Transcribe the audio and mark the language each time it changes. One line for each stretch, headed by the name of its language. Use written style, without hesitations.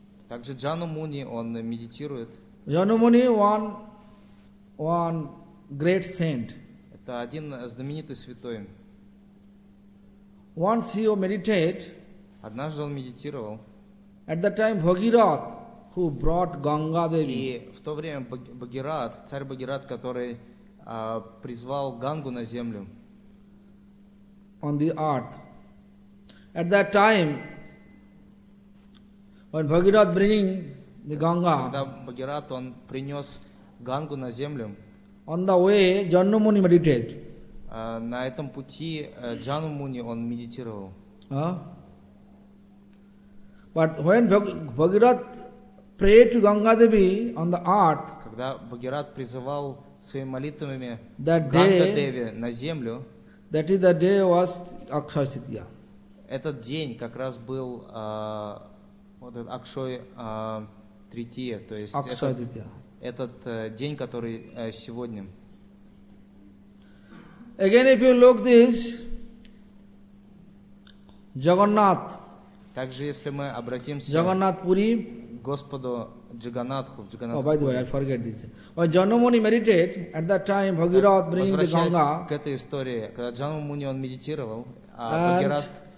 Russian: Также Jannumani, он медитирует.
English: Jannumani, one great saint.
Russian: Это один знаменитый святой.
English: Once he meditated.
Russian: Однажды он медитировал.
English: At that time, Bhagirath, who brought Ganga Devi.
Russian: И в то время Бхагират, царь Бхагират, который призвал Гангу на землю.
English: On the earth. At that time, when Bhagirath bringing the Ganga.
Russian: Когда Бхагират он принес Гангу на землю.
English: On the way, Jannumani meditated.
Russian: На этом пути Jannumani он медитировал.
English: But when Bhagirath prayed to Ganga Devi on the earth.
Russian: Когда Бхагират призывал своими молитвами Ганга Деви на землю.
English: That is the day was Akshaya Tritiya.
Russian: Этот день как раз был вот этот Акшой. Третье, то есть этот день, который сегодня.
English: Again, if you look this, Jagannath.
Russian: Также, если мы обратимся
English: Jagannath Puri,
Russian: Господу Джаганатху, Джаганатху.
English: Oh, by the way, I forget this. When Jannumani meditated at that time, Bhagirath bringing the Ganga.
Russian: К этой истории, когда Jannumani он медитировал, Bhagirath.